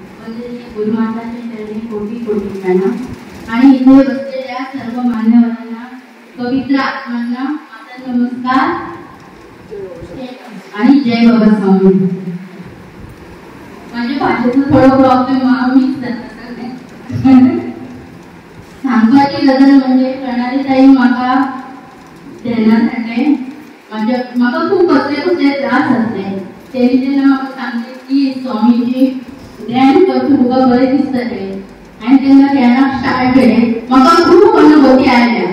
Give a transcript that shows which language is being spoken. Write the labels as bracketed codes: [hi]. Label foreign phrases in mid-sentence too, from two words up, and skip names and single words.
[mr] गुरुमाताच्या चरणी कोटी कोटी प्रणाम आणि इथे बसलेल्या सर्व मान्यवरांना पवित्र आत्मांना माझा नमस्कार आणि जय बाबा स्वामी. [kok] माझ्या भाषेचा थोडा प्रॉब्लेम मी सांगपाची गरज म्हणजे प्रणाली ताई म्हाका ध्यानासाठी म्हाका खूप कसले त्रास असले तेणी जेन्ना म्हाका सांगले की स्वामीजी ध्यान कर तुका बरें दिसतलें आनी तेन्ना ध्यानाक स्टार्ट केलें म्हाका खूप अनुभूती आयल्या.